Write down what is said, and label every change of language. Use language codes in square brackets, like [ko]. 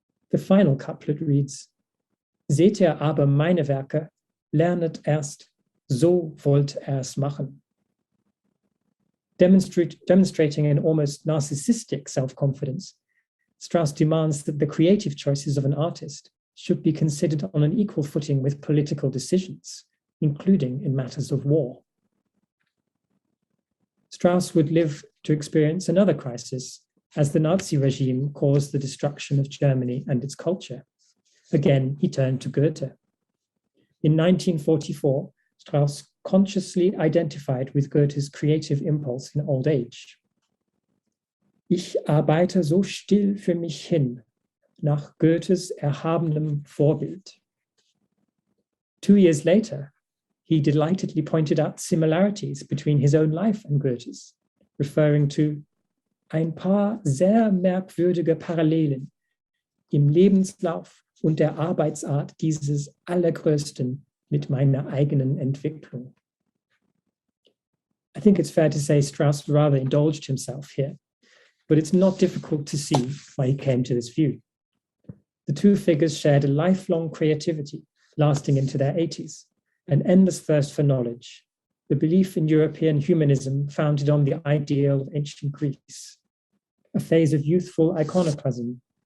[en] The final couplet reads, [de] Seht ihr aber meine Werke, lernet erst, so wollt er's machen. [en] Demonstrating an almost narcissistic self-confidence, Strauss demands that the creative choices of an artist should be considered on an equal footing with political decisions, including in matters of war. Strauss would live to experience another crisis as the Nazi regime caused the destruction of Germany and its culture. Again, he turned to Goethe. In 1944, Strauss consciously identified with Goethe's creative impulse in old age. [de] Ich arbeite so still für mich hin, nach Goethes erhabenem Vorbild. [en] 2 years later, he delightedly pointed out similarities between his own life and Goethe's, referring to [de] ein paar sehr merkwürdige Parallelen im Lebenslauf und der Arbeitsart dieses Allergrößten mit meiner eigenen Entwicklung. [en] I think it's fair to say Strauss rather indulged himself here, but it's not difficult to see why he came to this view. The two figures shared a lifelong creativity lasting into their 80s, an endless thirst for knowledge, the belief in European humanism founded on the ideal of ancient Greece, a phase of youthful iconoclasm,